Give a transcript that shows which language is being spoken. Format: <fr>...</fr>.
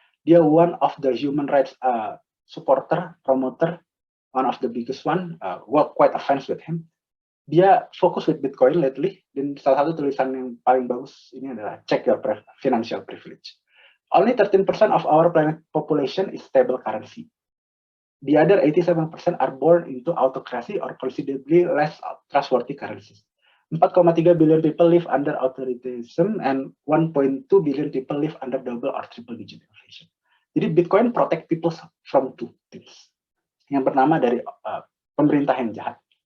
<en>Dia one of the human rights supporter, promoter, one of the biggest one. Gue quite a fans with him.</en> <id>Dia fokus</id> <en>with Bitcoin lately,</en> <id>dan salah satu tulisan yang paling bagus ini adalah</id> <en>check your financial privilege. Only 13% of our planet population is stable currency. The other 87% are born into autocracy or considerably less trustworthy currencies. 4,3 billion people live under authoritarianism and 1.2 billion people live under double or triple digit inflation. Jadi Bitcoin protect people from two things.</en> <id>Yang pertama dari pemerintah yang jahat.</id>